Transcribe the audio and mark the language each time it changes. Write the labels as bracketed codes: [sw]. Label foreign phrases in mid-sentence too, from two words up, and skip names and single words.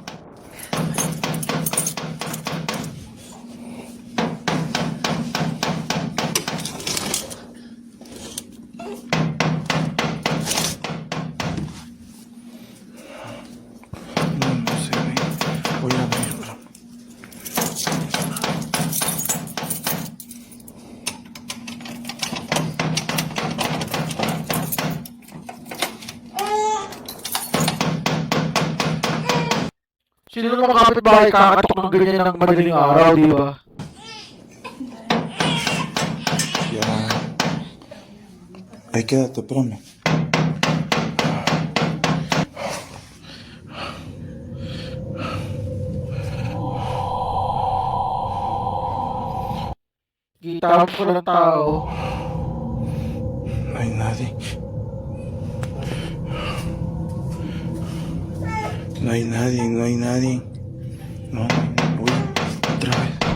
[es] No se ve. Voy a abrirlo. [tl] Sino naman kapitbahay kakatok ng ganyan ng madaling araw, di ba? [es] Ya. Ahí quédate, espérame. [tl] Kita ko ng tao. [es] No hay nadie. No hay nadie, no hay nadie. No, voy otra vez.